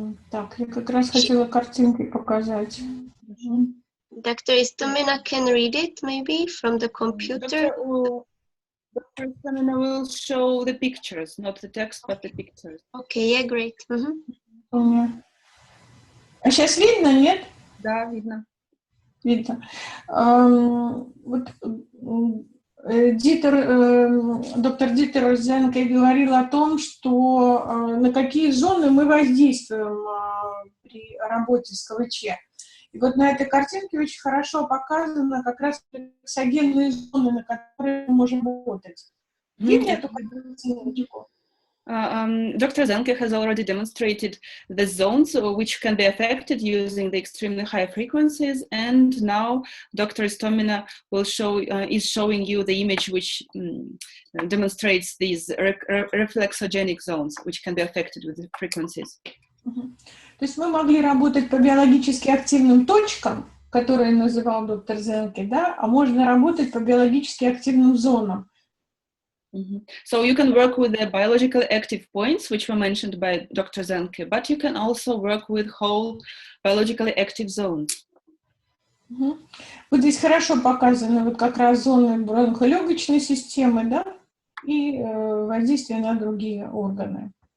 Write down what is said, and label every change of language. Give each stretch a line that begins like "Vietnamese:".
Russian: Так, я как раз хотела картинки показать.
English: Dr. Istomina can read it, maybe, from the computer. Dr. Istomina will show the pictures, not the text, but the pictures. Okay, yeah, great.
Russian: А сейчас видно, нет? Да, видно. Видно. Вот доктор Дитер Зенке говорил о том, что на какие зоны мы воздействуем при работе с КВЧ. И вот на этой картинке очень хорошо показано как раз рефлексогенные зоны, на которые мы можем работать. Видно эту картинку?
English: Dr. Zenke has already demonstrated the zones which can be affected using the extremely high frequencies, and now Dr. Istomina is showing you the image which demonstrates these reflexogenic zones which can be affected with the frequencies.
Russian: То есть мы могли работать по биологически активным точкам, которые называл доктор Зенке, да, а можно работать по биологически активным зонам.
English: So you can work with the biologically active points, which were mentioned by Dr. Zenke, but you can also work with whole biologically active zones.
Russian: Вот здесь хорошо показаны вот как раз зоны бронхолегочной системы, да, и воздействие на другие органы.